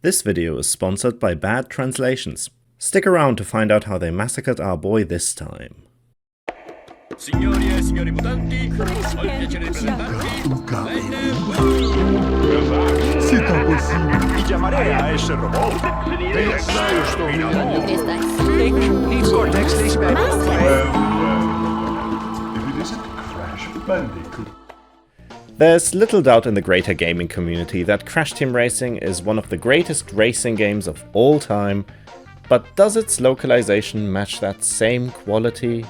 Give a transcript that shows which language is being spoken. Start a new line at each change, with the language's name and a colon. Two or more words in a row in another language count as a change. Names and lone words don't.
English: This video is sponsored by Bad Translations. Stick around to find out how they massacred our boy this time.
Italian: Signori e signori mutanti, ho il piacere di presentarvi.
French: C'est impossible.
Italian: Ti chiamerei a essere robot.
Dutch: Cortex, lees bij.
English: If it isn't Crash Bandicoot. There's little doubt in the greater gaming community that Crash Team Racing is one of the greatest racing games of all time, but does its localization match that same quality?